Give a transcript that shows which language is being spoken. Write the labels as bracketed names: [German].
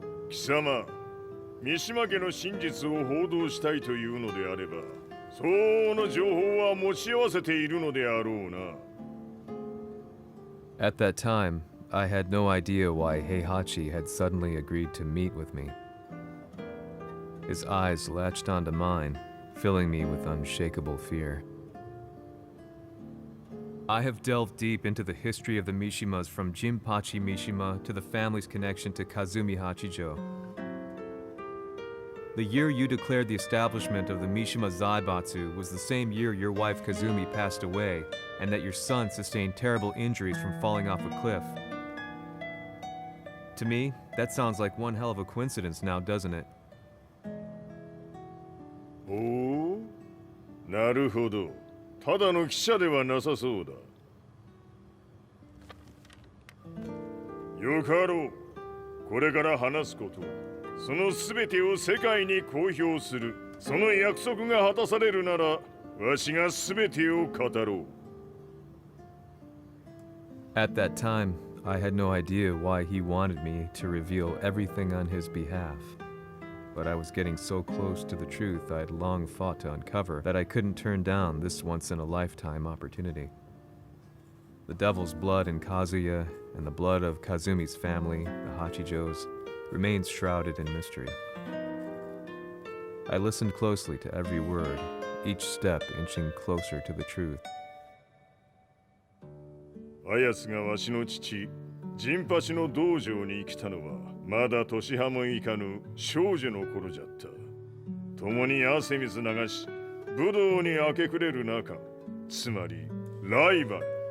[Japanese] Kisama, 三島家の真実を報道したいというのであれば、相応の情報は持ち合わせているのであろうな。 [English] At that time, I had no idea why Heihachi had suddenly agreed to meet with me. His eyes latched onto mine, filling me with unshakable fear. I have delved deep into the history of the Mishimas from Jinpachi Mishima to the family's connection to Kazumi Hachijo. The year you declared the establishment of the Mishima Zaibatsu was the same year your wife Kazumi passed away, and that your son sustained terrible injuries from falling off a cliff. To me, that sounds like one hell of a coincidence now, doesn't it? [Japanese] おお、なるほど。ただの記者ではなさそうだ。よかろう。これから話すこと、そのすべてを世界に公表する。その約束が果たされるなら、わしがすべてを語ろう。 [English] At that time, I had no idea why he wanted me to reveal everything on his behalf. But I was getting so close to the truth I'd long fought to uncover that I couldn't turn down this once-in-a-lifetime opportunity. The devil's blood in Kazuya and the blood of Kazumi's family, the Hachijos, remains shrouded in mystery. I listened closely to every word, each step inching closer to the truth. [Japanese] あやつがわしの父、陣八の道場に来たのは、まだ年端もいかぬ少女の頃じゃった。共に汗水流し、武道に明け暮れる中、つまりライバル。